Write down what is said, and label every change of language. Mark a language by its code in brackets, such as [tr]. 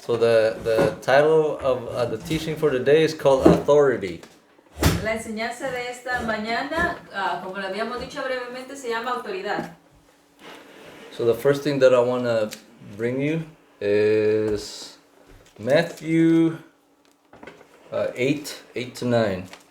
[en] So the title of the teaching for today is called Authority. [es] La enseñanza de esta mañana, como lo habíamos dicho brevemente, se llama autoridad. [en] So the first thing that I want to bring you is Matthew 8:8-9.